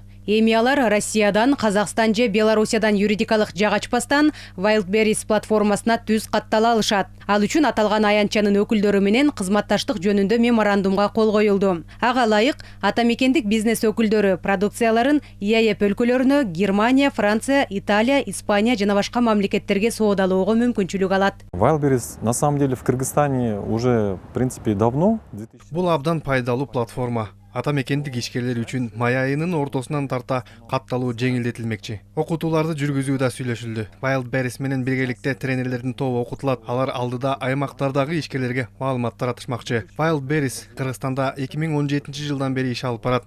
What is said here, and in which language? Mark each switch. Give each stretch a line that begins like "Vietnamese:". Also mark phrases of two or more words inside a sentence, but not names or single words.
Kyrgyz: Эми алар Россиядан, Казакстан же Белоруссиядан юридикалык жак ачпастан Wildberries платформасына түз каттала алышат. Ал үчүн аталган аянтчанын өкүлдөрү менен кызматташтык жөнүндө меморандумга кол коюлду. Ага ылайык ата мекендик бизнес өкүлдөрү продукцияларын ИАЭП өлкөлөрүнө Германия, Франция, Италия, Испания жана башка мамлекеттерге соодалоого мүмкүнчүлүк алат.
Russian: Wildberries на самом деле в Кыргызстане уже в принципе давно.
Kyrgyz: Бул абдан пайдалуу платформа. Ата мекендик ишкерлер үчүн май айынын ортосунан тарта катталуу жеңилдетилмекчи. Окутууларды жүргүзүү да сүйлөшүлдү. Wildberries менен биргеликте тренерлердин тобу окутулат. Алар алдыда аймактардагы ишкерлерге маалымат таратышмакчы. Wildberries Кыргызстанда 2017 жылдан бери иш алып барат.